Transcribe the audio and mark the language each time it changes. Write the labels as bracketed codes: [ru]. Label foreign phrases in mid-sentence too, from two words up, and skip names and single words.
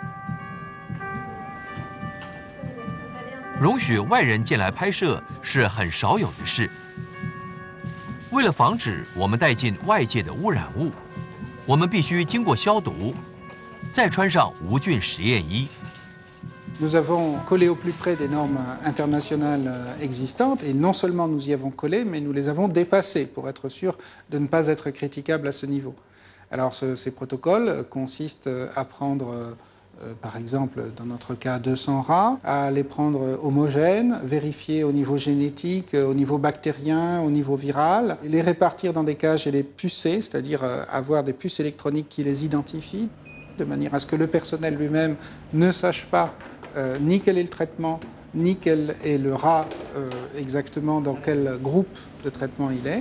[zh] 容许外人进来拍摄是很少有的事。为了防止我们带进外界的污染物，我们必须经过消毒，再穿上无菌实验衣。 [fr] Nous avons collé au plus près des normes internationales existantes, et non seulement nous y avons collé, mais nous les avons dépassées pour être sûr de ne pas être critiquables à ce niveau. Alors ces protocoles consistent à prendre par exemple, dans notre cas, 200 rats, à les prendre homogènes, vérifier au niveau génétique, au niveau bactérien, au niveau viral, les répartir dans des cages et les pucer, c'est-à-dire avoir des puces électroniques qui les identifient, de manière à ce que le personnel lui-même ne sache pas ni quel est le traitement, ni quel est le rat exactement dans quel groupe de traitement il est.